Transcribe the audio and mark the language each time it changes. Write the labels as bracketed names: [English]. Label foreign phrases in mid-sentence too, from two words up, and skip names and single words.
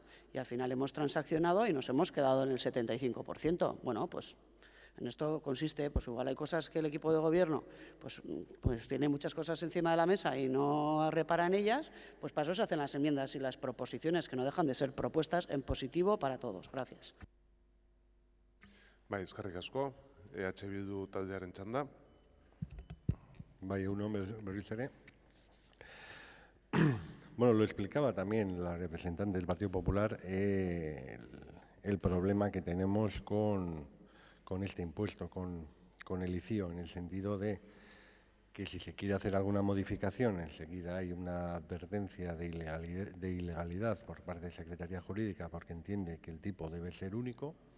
[Spanish] Y al final hemos transaccionado y nos hemos quedado en el 75%. Bueno, pues en esto consiste, pues igual hay cosas que el equipo de Gobierno pues tiene muchas cosas encima de la mesa y no repara en ellas, pues para eso se hacen las enmiendas y las proposiciones, que no dejan de ser propuestas en positivo para todos. Gracias. [Basque] Bai, eskerrik asko, Bildu taldearen txanda. Bai, berriz ere. [Spanish] Bueno, lo explicaba también la representante del Partido Popular, el problema que tenemos con este impuesto, con el ICIO, en el sentido de que si se quiere hacer alguna modificación, enseguida hay una advertencia de ilegalidad por parte de Secretaría Jurídica porque entiende que el tipo debe ser único.